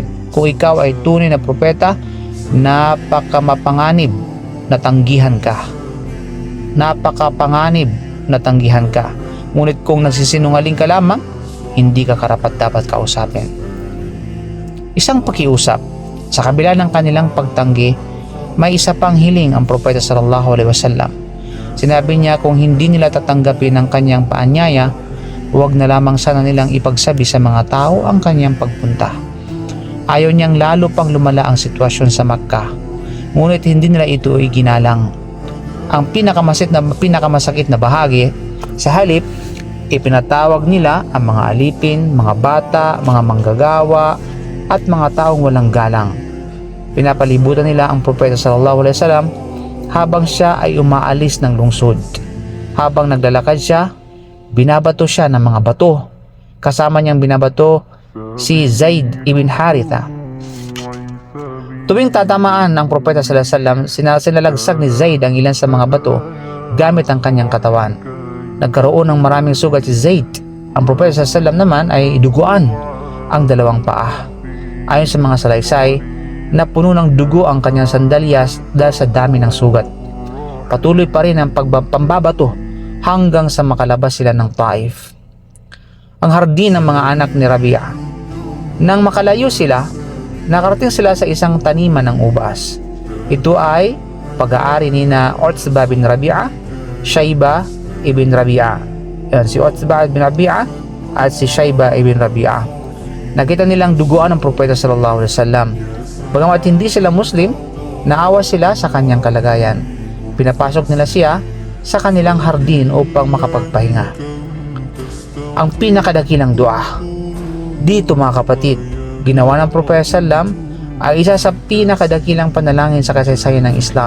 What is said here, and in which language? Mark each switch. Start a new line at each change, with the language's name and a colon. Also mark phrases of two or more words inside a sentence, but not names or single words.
Filipino: Kung ikaw ay tunay na propeta, napakamapanganib na tanggihan ka. Napakapanganib na tanggihan ka. Ngunit kung nagsisinungaling ka lamang, hindi ka karapat-dapat kausapin." Isang pakiusap. Sa kabila ng kanilang pagtanggi, may isa pang hiling ang Propeta
Arabic: صلى الله عليه وسلم.
Filipino: Sinabi niya kung hindi nila tatanggapin ang kanyang paanyaya, huwag na lamang sana nilang ipagsabi sa mga tao ang kanyang pagpunta. Ayaw niyang lalo pang lumala ang sitwasyon sa Makkah, ngunit hindi nila ito iginalang. Ang pinakamasakit na bahagi, sa halip, ipinatawag nila ang mga alipin, mga bata, mga manggagawa, at mga taong walang galang. Pinapalibutan nila ang Propeta
Arabic: صلى الله عليه وسلم
Filipino: habang siya ay umaalis ng lungsod. Habang naglalakad siya, binabato siya ng mga bato. Kasama niyang binabato si Zaid ibn Haritha. Tuwing tatamaan ng Propeta
Arabic: صلى الله عليه وسلم,
Filipino: sinalagsak ni Zaid ang ilan sa mga bato gamit ang kanyang katawan. Nagkaroon ng maraming sugat si Zaid. Ang Propeta
Arabic: صلى الله عليه وسلم
Filipino: naman ay duguan ang 2 paa. Ayon sa mga salaysay, na puno ng dugo ang kanyang sandalyas dahil sa dami ng sugat. Patuloy pa rin ang pambabato hanggang sa makalabas sila ng Taif, ang hardin ng mga anak ni Rabi'a. Nang makalayo sila, nakarating sila sa isang taniman ng ubas. Ito ay pag-aari ni na Utbah bin Rabi'a, Shaybah ibn Rabi'a. Yan, si Utbah bin Rabi'a at si Shaybah ibn Rabi'a. Nakita nilang duguan ng propeta
Arabic: صلى الله عليه وسلم.
Filipino: Bagamat hindi sila Muslim, naawa sila sa kanyang kalagayan. Pinapasok nila siya sa kanilang hardin upang makapagpahinga. Ang pinakadakilang dua dito, mga kapatid, ginawa ng propeta sallam ay isa sa pinakadakilang panalangin sa kasaysayan ng Islam.